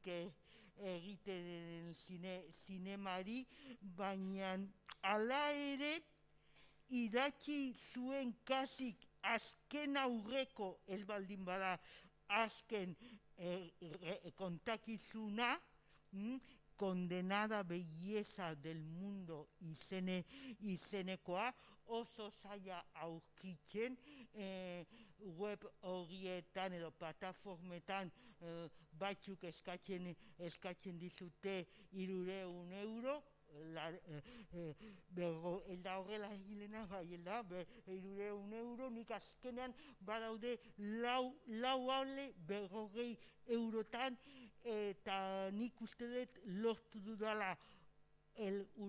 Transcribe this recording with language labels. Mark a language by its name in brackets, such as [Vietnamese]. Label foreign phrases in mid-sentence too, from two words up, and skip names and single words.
[Basque] egiten zinemari, baina hala ere idatzi zuen kasik azken aurreko, ez baldin bada azken kontakizuna, Condenada belleza del mundo izenekoa, oso zaila aurkitzen, web horietan edo plataformetan batzuk eskatzen dizute 300 euro, ez da horrela egilena, ez da, 300 euro, nik azkenean badaude lau ale 40 eurotan, eta nik uste dut lortu dudala el